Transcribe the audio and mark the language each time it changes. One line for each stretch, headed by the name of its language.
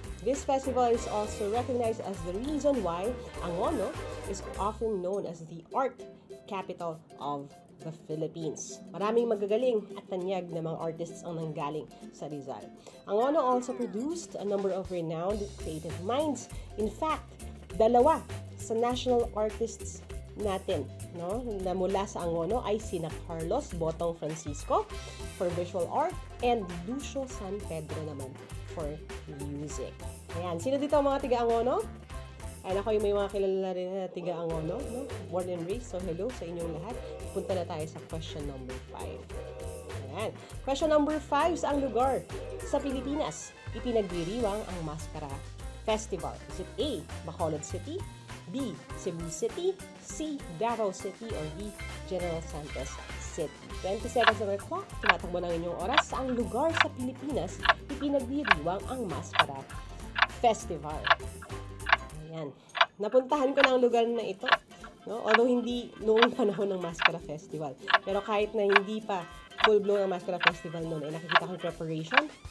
English: This festival is also recognized as the reason why Angono is often known as the art capital of the Philippines.
Filipino: Maraming magagaling at tanyag na mga artists ang nanggaling sa Rizal.
English: Angono also produced a number of renowned creative minds.
Filipino: In fact, 2 sa national artists natin, no, na mula sa Angono ay sina Carlos Botong Francisco for visual art and Lucio San Pedro naman for music. Ayan, sino dito ang mga tiga-Angono? Ay, ako yung may mga kilala rin na tiga-Angono, no?
English: Born and raised,
Filipino: so hello sa inyong lahat. Punta na tayo sa question number 5. Ayan. Question number 5, saang lugar sa Pilipinas ipinagdiriwang ang Mascara Festival?
English: Is it A, Bacolod City, B, Cebu City, C, Davao City, or D, General Santos City? 20 seconds on the clock.
Filipino: Tumatakbo ng inyong oras. Saang lugar sa Pilipinas ipinagdiriwang ang Mascara Festival? Ayan. Napuntahan ko na ang lugar na ito. No? Although hindi noong panahon ng Mascara Festival. Pero kahit na hindi pa full-blown ang Mascara Festival noon, ay nakikita ko yung preparation.